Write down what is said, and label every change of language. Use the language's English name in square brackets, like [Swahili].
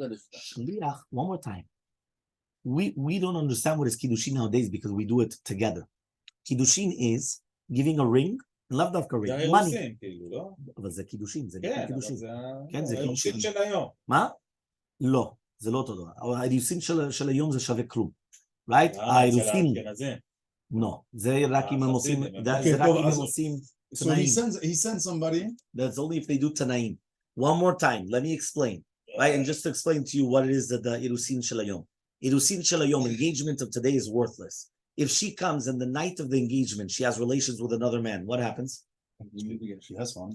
[English] שליח, one more time. We don't understand what is kiddushin nowadays because we do it together. Kiddushin is giving a ring, [Hebrew] לאו דווקא [English] ring, money. [Hebrew] אבל זה קידושין, זה נקרא קידושין. כן, זה קידושין. של היום. מה? לא, זה לא אותו דבר. האירוסין של היום זה שווה כלום. right? האירוסין. לא, זה רק אם הם עושים, זה רק אם הם עושים תנאים. [English] So he sends somebody. That's only if they do תנאים. One more time, let me explain. Right? And just to explain to you what it is that the [Hebrew] אירוסין של היום. אירוסין של היום, [English] engagement of today is worthless. If she comes and the night of the engagement, she has relations with another man, what happens? She has fun.